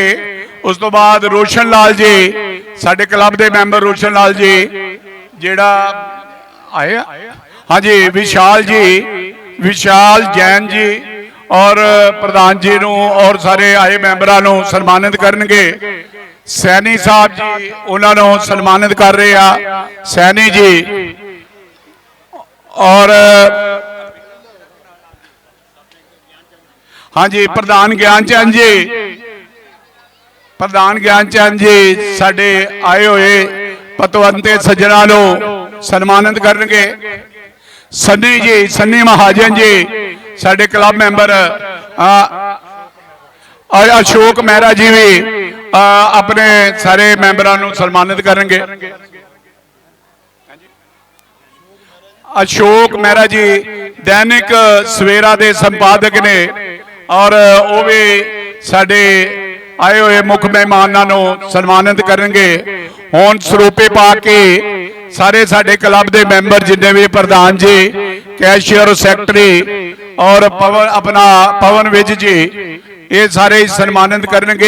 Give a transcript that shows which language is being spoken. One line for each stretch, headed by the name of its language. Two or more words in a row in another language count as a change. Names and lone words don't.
Punjabi: ਉਸ ਤੋਂ ਬਾਅਦ ਰੋਸ਼ਨ ਲਾਲ ਜੀ ਸਾਡੇ ਕਲੱਬ ਦੇ ਮੈਂਬਰ ਰੋਸ਼ਨ ਲਾਲ ਜੀ ਜਿਹੜਾ ਆਏ ਹਾਂਜੀ ਵਿਸ਼ਾਲ ਜੀ ਵਿਸ਼ਾਲ ਜੈਨ ਜੀ ਔਰ ਪ੍ਰਧਾਨ ਜੀ ਨੂੰ ਔਰ ਸਾਰੇ ਆਏ ਮੈਂਬਰਾਂ ਨੂੰ ਸਨਮਾਨਿਤ ਕਰਨਗੇ। ਸੈਣੀ ਸਾਹਿਬ ਜੀ ਉਹਨਾਂ ਨੂੰ ਸਨਮਾਨਿਤ ਕਰ ਰਹੇ ਆ ਸੈਣੀ ਜੀ। ਔਰ ਹਾਂ ਜੀ ਪ੍ਰਧਾਨ ਗਿਆਨਚੰਦ ਜੀ ਪ੍ਰਧਾਨ ਗਿਆਨਚੰਦ ਜੀ ਸਾਡੇ ਆਏ ਹੋਏ ਪਤਵੰਤੇ ਸੱਜਣਾਂ ਨੂੰ ਸਨਮਾਨਿਤ ਕਰਨਗੇ। ਸੰਨੀ ਜੀ ਸੰਨੀ ਮਹਾਜਨ ਜੀ ਸਾਡੇ ਕਲੱਬ ਮੈਂਬਰ ਅਸ਼ੋਕ ਮਹਿਰਾ ਜੀ ਭੀ ਅਪਣੇ ਸਾਰੇ ਮੈਂਬਰਾਂ ਨੂੰ ਸਨਮਾਨਿਤ ਕਰੇਂਗੇ।
Hindi: अशोक मेहरा जी दैनिक सवेरा के संपादक ने और वो भी साडे आए हुए मुख मेहमानों को सन्मानित करेंगे।
Punjabi: ਹੁਣ ਸਰੂਪੇ ਪਾ ਕੇ ਸਾਰੇ ਸਾਡੇ ਕਲੱਬ ਕੇ ਮੈਂਬਰ ਜਿੰਨੇ ਭੀ ਪ੍ਰਧਾਨ ਜੀ ਕੈਸ਼ੀਅਰ ਸੈਕਟਰੀ ਔਰ ਪਵਨ ਅਪਣਾ ਪਵਨ ਵਿੱਜ ਜੀ ਯੇ ਸਾਰੇ ਸਨਮਾਨਿਤ ਕਰੇਂਗੇ।